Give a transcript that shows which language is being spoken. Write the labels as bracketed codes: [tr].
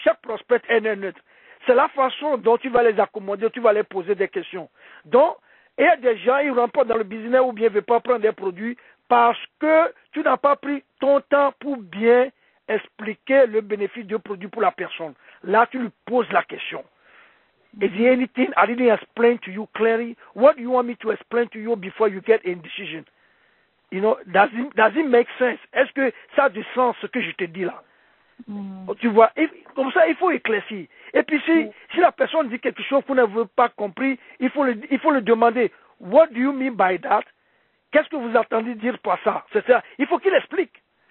[fr] Chaque prospect est neutre. C'est la façon dont tu vas les accommoder, tu vas les poser des questions. Donc, il y a des gens, ils ne rentrent pas dans le business ou bien ne veulent pas prendre des produits parce que tu n'as pas pris ton temps pour bien expliquer le bénéfice du produit pour la personne. Là, tu lui poses la question. [en] Is there anything I didn't explain to you clearly? What do you want me to explain to you before you get a decision? You know, does it make sense? [fr] Est-ce que ça a du sens ce que je te dis là? Tu vois, comme ça, il faut éclaircir. Et puis, si la personne dit quelque chose que vous n'avez pas compris, il faut le demander. [en] What do you mean by that? [fr] qu'est-ce que vous attendez dire par ça? C'est ça. Il faut qu'il explique.